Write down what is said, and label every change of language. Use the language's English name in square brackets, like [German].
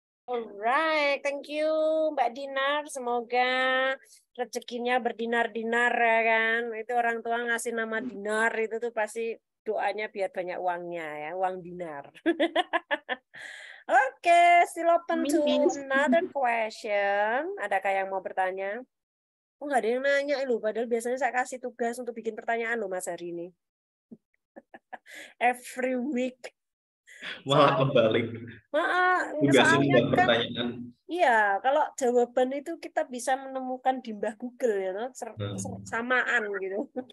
[English] Alright, thank you [Indonesian] Mbak Dinar. Semoga rezekinya berdinar-dinar ya kan. Itu orang tua ngasih nama dinar itu tuh pasti doanya biar banyak uangnya ya, uang dinar. [English] Oke, still open to another question. [Indonesian] Adakah yang mau bertanya? Oh, nggak ada yang nanya loh, padahal biasanya saya kasih tugas untuk bikin pertanyaan loh Mas hari ini. [English] Every week. [Indonesian] Malah kebalik. Tugasin buat pertanyaan. Iya, kalau jawaban itu kita bisa menemukan di Mbah Google ya, samaan gitu.